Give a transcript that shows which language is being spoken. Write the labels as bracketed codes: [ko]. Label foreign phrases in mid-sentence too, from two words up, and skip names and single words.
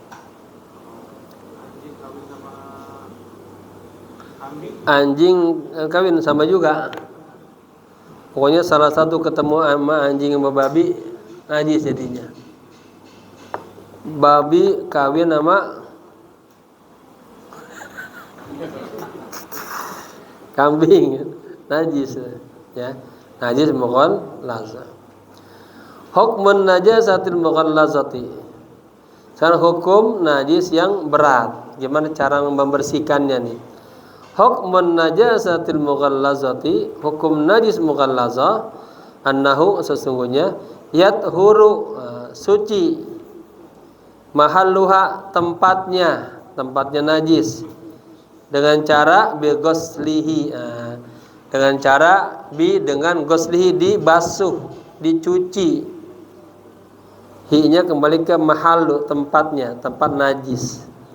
[id] Anjing kawin sama juga, pokoknya salah satu ketemu sama anjing sama babi, najis jadinya. Babi kawin sama kambing, najis ya, najis mughallazah. [ar] حكم النجاسة المغلظة, [id] sekarang hukum najis yang berat, gimana cara membersihkannya nih. [ar] حكم النجاسة المغلظة, [id] hukum najis mughallazah, annahu, sesungguhnya, yathuru, suci, mahalluha, tempatnya najis, dengan cara bigoslihi, dengan cara dengan goslihi, dibasuh, dicuci. Hi-nya kembali ke mahallu, tempatnya, tempat najis.